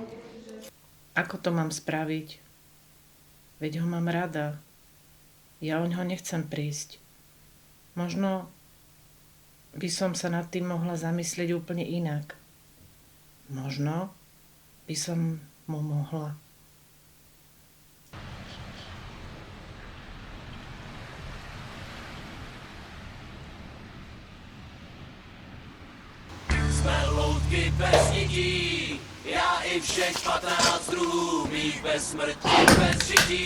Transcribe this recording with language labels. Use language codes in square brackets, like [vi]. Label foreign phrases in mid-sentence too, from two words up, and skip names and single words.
[sk] Ako to mám spraviť? Veď ho mám rada. Ja o ňoho nechcem prísť. Možno by som sa nad tým mohla zamyslieť úplne inak. Možno by som mu mohla. [cs] Jsme loutky bez nití, já i všech 15 druhů mých bez smrti, bez žití.